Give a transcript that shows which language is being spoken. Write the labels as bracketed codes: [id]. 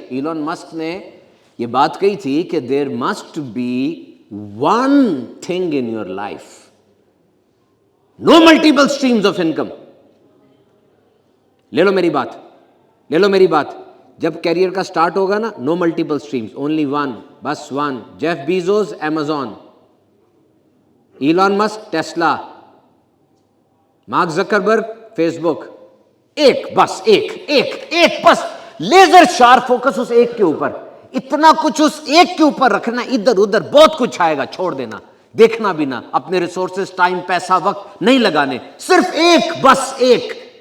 [ur] Elon Musk نے یہ بات کہی تھی کہ [en] There must be one thing in your life, no multiple streams of income. [ur] لے لو میری بات, لے لو میری بات. جب کیریئر کا سٹارٹ ہوگا نا, [en] no multiple streams, only one, [ur] بس one. Jeff Bezos Amazon, Elon Musk Tesla, mark Zuckerberg face بک. ایک بس, ایک بس, [en] laser sharp focus [ur] اس ایک کے اوپر. اتنا کچھ اس ایک کے اوپر رکھنا, ادھر ادھر بہت کچھ آئے گا, چھوڑ دینا, دیکھنا بھی نہ. اپنے ریسورسز, ٹائم, پیسہ, وقت نہیں لگانے, صرف ایک, بس ایک.